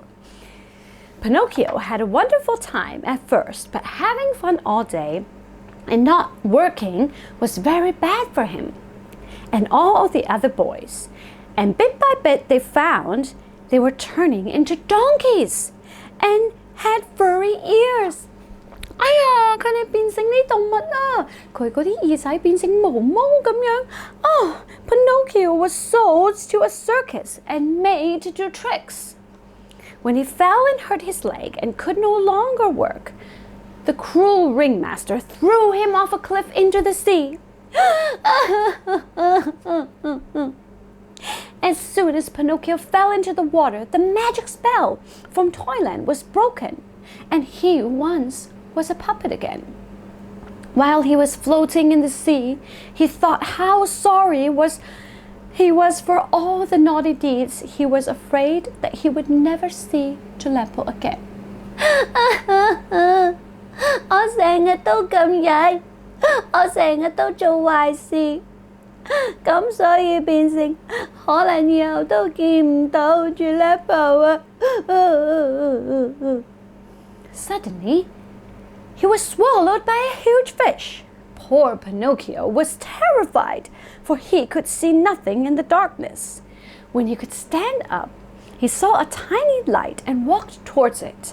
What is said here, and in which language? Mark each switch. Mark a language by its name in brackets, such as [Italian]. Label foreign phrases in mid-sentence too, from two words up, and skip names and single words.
[English] Pinocchio had a wonderful time at first, but having fun all day and not working was very bad for him and all the other boys. And bit by bit they found they were turning into donkeys and had furry ears. [Cantonese] 哎呀，佢哋變成啲動物啦！佢嗰啲耳仔變成毛毛咁樣。 [English] Pinocchio was sold to a circus and made to do tricks. When he fell and hurt his leg and could no longer work, the cruel ringmaster threw him off a cliff into the sea. As soon as Pinocchio fell into the water, the magic spell from Toyland was broken, and he once was a puppet again. While he was floating in the sea, he thought how sorry he was for all the naughty deeds. He was afraid that he would never see Gileppo again. [Cantonese] 我成日都咁曳，我成日都做壞事， 咁所以變成可能以後都見唔到 Gillespie 啊。 [English] Suddenly, he was swallowed by a huge fish. Poor Pinocchio was terrified, for he could see nothing in the darkness. When he could stand up, he saw a tiny light and walked towards it.